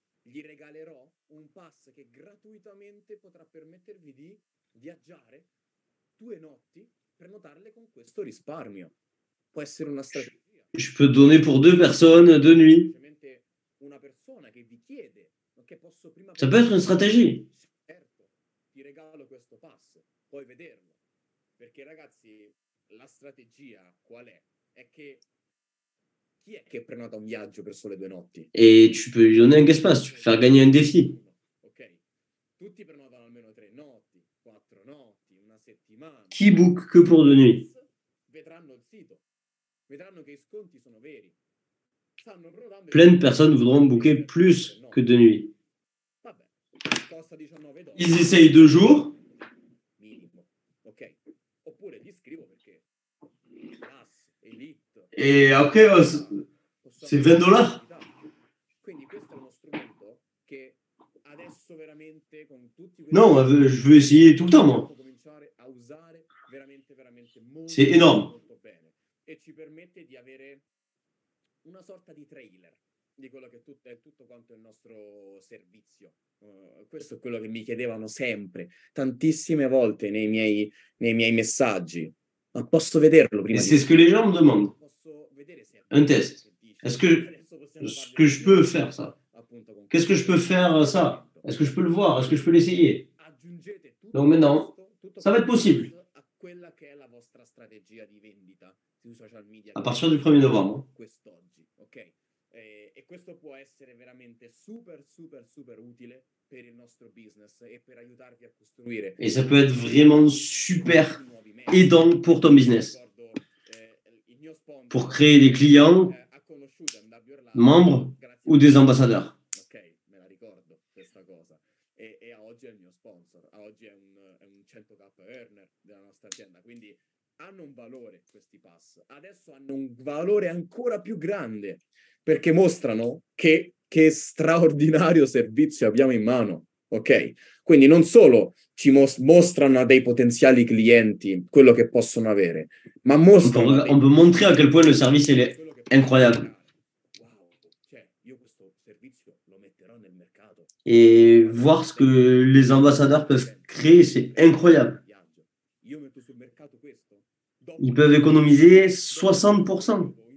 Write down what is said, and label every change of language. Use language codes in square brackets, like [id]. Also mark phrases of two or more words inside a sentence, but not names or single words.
[fr] Je peux donner pour 2 personnes 2 nuits. Ça peut être une stratégie. [it] ti regalo questo pass, puoi vederlo. Perché ragazzi, la strategia qual è? È che chi è che prenota un viaggio per sole 2 notti? [fr] Et tu peux lui donner un espace, tu peux faire gagner un défi. Ok. [it] Tutti prenotano almeno 3 notti, 4 notti, una settimana. [fr] Qui book que pour 2 nuits? [it] Vedranno il sito, vedranno che i sconti sono veri. Stanno prenotando. [fr] Plein de personnes voudront booker plus que 2 nuits. [it] Vabbè, costa 19 dollari. [fr] Ils essayent 2 jours. [it] Minimo, ok. Oppure ti scrivo perché Plus, Elite. [fr] Et après, c'est 20 dollars. [it] Quindi questo è uno strumento che adesso veramente con tutti [fr] Non, je veux essayer tout le temps, moi. [it] cominciare a usare veramente molto, [fr] C'est énorme. [it] molto bene e ci permette di avere una sorta di trailer di quello che è tutto quanto il nostro servizio. Questo è quello che mi chiedevano sempre, tantissime volte nei miei messaggi. Ma posso vederlo prima [fr] Et c'est ce que les gens me demandent. [it] Posso vedere se [fr] Un test. Est-ce que je peux faire ça? Qu'est-ce que je peux faire ça? Est-ce que je peux le voir? Est-ce que je peux l'essayer? Donc maintenant, ça va être possible. [it] a quella che è la vostra strategia di vendita sui social media [fr] À partir du 1er novembre. [it] quest'oggi, ok? E questo può essere veramente super utile per il nostro business e per aiutarvi a costruire. [fr] Et ça peut être vraiment super aidant pour ton business. Pour créer des clients, membres ou des ambassadeurs. [it] Ok, me la ricordo questa cosa. E a oggi è il mio sponsor, a oggi è un 100k earner della nostra azienda, quindi hanno un valore questi pass. Adesso hanno un valore ancora più grande perché mostrano che straordinario servizio abbiamo in mano, ok? Quindi non solo ci mostrano a dei potenziali clienti quello che possono avere, ma mostrano... [fr] On peut montrer à quel point le service est incroyable. Et voir ce que les ambassadeurs peuvent créer, c'est incroyable. Ils peuvent économiser 60%.